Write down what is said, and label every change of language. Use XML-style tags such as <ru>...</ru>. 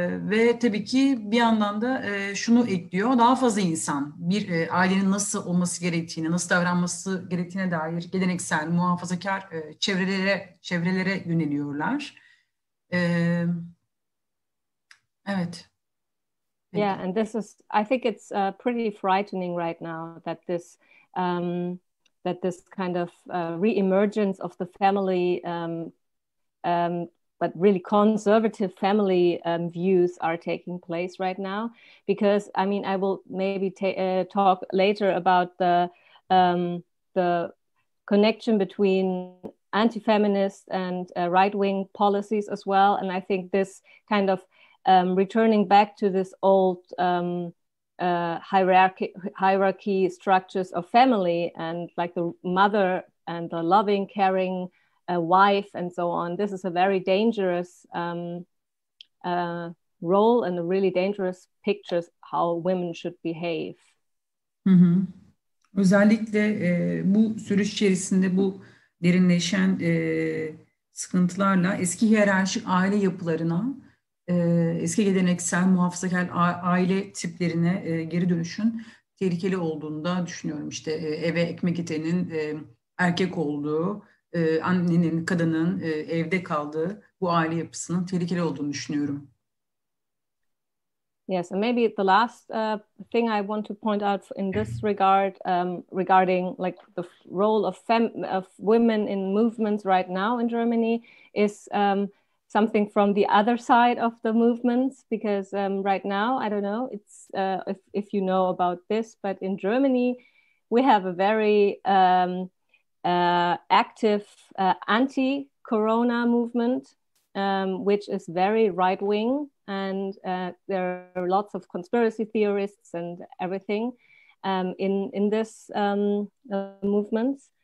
<tr>Ve tabii ki bir yandan da şunu ekliyor, daha fazla insan bir ailenin nasıl olması gerektiğine, nasıl davranması gerektiğine dair geleneksel, muhafazakar çevrelere yöneliyorlar. Evet.</tr> <en>Yeah, and I think it's pretty frightening right now that this kind of re-emergence of the family, but really conservative family views are taking place right now. Because I mean, I will maybe talk later about the connection between anti-feminist and right-wing policies as well. And I think this kind of returning back to this old hierarchy structures of family, and like the mother and the loving, caring wife and so on. This is a very dangerous role and a really dangerous pictures how women should behave. Hı hı.</en> <tr>Özellikle bu süreç içerisinde bu derinleşen sıkıntılarla eski hiyerarşik aile yapılarına, eski geleneksel muhafazakar aile tiplerine geri dönüşün tehlikeli olduğunu da düşünüyorum. İşte eve ekmek getirinin erkek olduğu, annenin, kadının evde kaldığı bu aile yapısının tehlikeli olduğunu düşünüyorum.</tr> <en>Yes, and maybe the last thing I want to point out in this regard, regarding like the role of women in movements right now in Germany, is something from the other side of the movements. Because right now, I don't know, it's if you know about this, but in Germany, we have a very active anti-corona movement, which is very right-wing, and there are lots of conspiracy theorists and everything in this movement.</en>